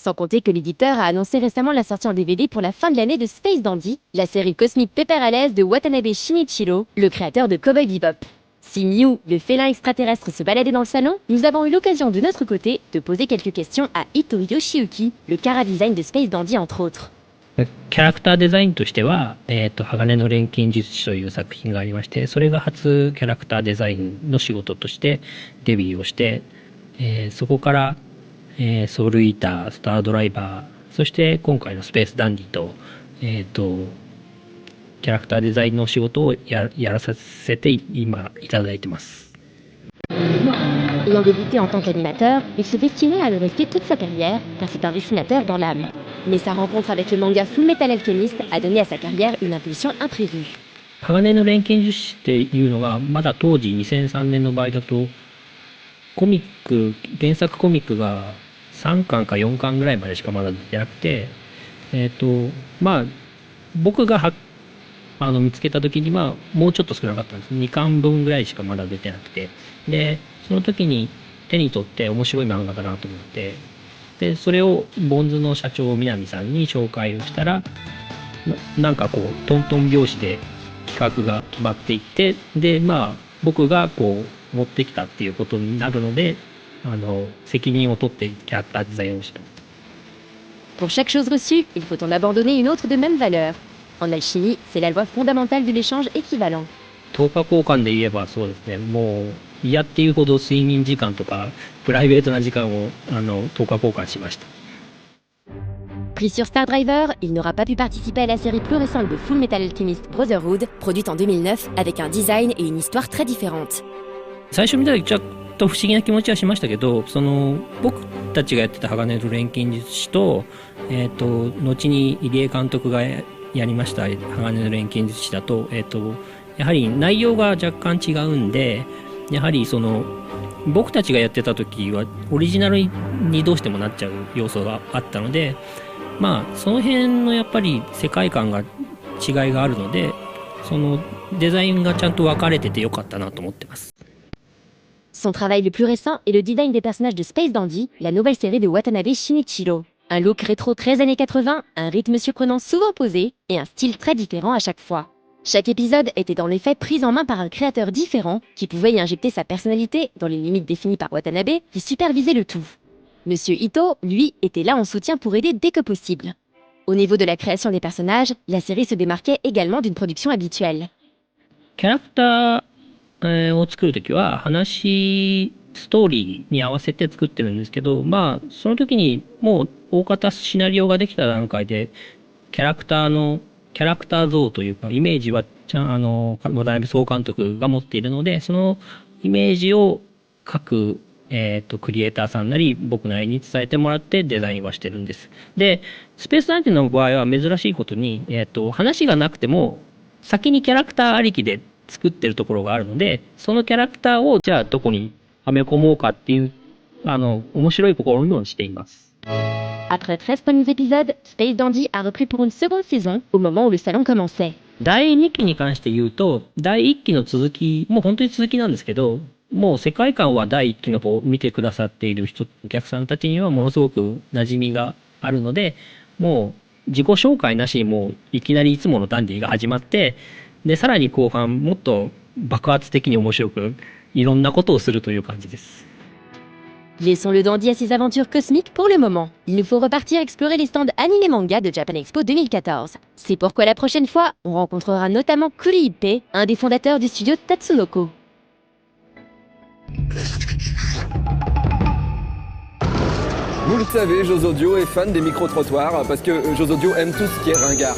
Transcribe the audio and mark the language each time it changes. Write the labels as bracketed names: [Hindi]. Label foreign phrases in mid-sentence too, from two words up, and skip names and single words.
[French] Sans compter que l'éditeur a annoncé récemment la sortie en DVD pour la fin de l'année de Space Dandy, la série cosmique pépère-à-l'aise de Watanabe Shinichiro, le créateur de Cowboy Bebop. Si Mew, le félin extraterrestre, se baladait dans le salon, nous avons eu l'occasion de notre côté de poser quelques questions à Ito Yoshiyuki, le chara-design de Space Dandy entre autres. [Japanese] キャラクターデザインとしては、鋼の錬金術師という作品がありまして、それが初キャラクターデザインの仕事としてデビューをして、そこから、ソウルイーター、スタードライバー、そして今回のスペースダンディと、キャラクターデザインの仕事をやらせて今いただいてます。 [French] Ayant débuté en tant qu'animateur, il se destinait à le rester toute sa carrière, car c'est un dessinateur dans l'âme. Mais sa rencontre avec le manga Full Metal Alchemist a donné à sa carrière une impulsion imprévue. [Japanese] 鋼の錬金術師っていうのが、まだ当時2003年の場合だと、原作コミックが3巻か4巻ぐらいまでしかまだ出てなくて、まあ、僕が見つけた時にはもうちょっと少なかったんです。2巻分ぐらいしかまだ出てなくて。で、その時に手に取って面白い漫画だなと思って、で、それをボンズの社長南さんに紹介をしたら、なんかこう、トントン拍子で企画が決まっていって、で、まあ、僕がこう、持ってきたっていうことになるので、責任を取ってキャラクターデザインをした。 [French] Pour chaque chose reçue, il faut en abandonner une autre de même valeur. En alchimie, c'est la loi fondamentale de l'échange équivalent. [Japanese] 10 日交換で言えばそうですね、もう嫌っていうほど睡眠時間とかプライベートな時間を10日交換しました。 [French] Pris sur Star Driver, il n'aura pas pu participer à la série plus récente de Full Metal Alchemist Brotherhood, produite en 2009 avec un design et une histoire très différentes. [Japanese] 最初見た時ちょっと不思議な気持ちはしましたけど、僕たちがやってた鋼の錬金術師と、後に入江監督がやりました鋼の錬金術師だと、やはり内容が若干違うんで、やはり僕たちがやってた時はオリジナルにどうしてもなっちゃう要素があったので、まあその辺のやっぱり世界観が違いがあるので、そのデザインがちゃんと分かれててよかったなと思ってます。 [French] Son travail le plus récent est le design des personnages de Space Dandy, la nouvelle série de Watanabe Shinichiro. Un look rétro très années 80, un rythme surprenant souvent posé et un style très différent à chaque fois. Chaque épisode était dans les faits pris en main par un créateur différent qui pouvait y injecter sa personnalité dans les limites définies par Watanabe qui supervisait le tout. Monsieur Ito, lui, était là en soutien pour aider dès que possible. Au niveau de la création des personnages, la série se démarquait également d'une production habituelle. [Japanese] キャラクターを作るときはストーリーに合わせて作ってるんですけど、まあその時にもう大方シナリオができた段階でキャラクター像というかイメージは渡辺総監督が持っているので、そのイメージを各クリエイターさんなり僕なりに伝えてもらってデザインはしてるんです。で、スペースナインティの場合は珍しいことに、話がなくても先にキャラクターありきで作ってるところがあるので、そのキャラクターをじゃあどこにはめ込もうかっていう面白い試みをしています。 [French] Après 13 premiers épisodes, Space Dandy a repris pour une seconde saison au moment où le salon commençait. [Japanese] 第2期に関して言うと、第1期の続き、もう本当に続きなんですけど、もう世界観は第1期の方を見てくださっているお客さんたちにはものすごく馴染みがあるので、もう自己紹介なしにもういきなりいつものダンディが始まって、で、さらに後半もっと爆発的に面白くいろんなことをするという感じです。 [French] Laissons le dandy à ses aventures cosmiques pour le moment. Il nous faut repartir explorer les stands anime manga de Japan Expo 2014. C'est pourquoi la prochaine fois, on rencontrera notamment Kuri Ippei, un des fondateurs du studio Tatsunoko. Vous le savez, Josodio est fan des micro-trottoirs parce que Josodio aime tout ce qui est ringard.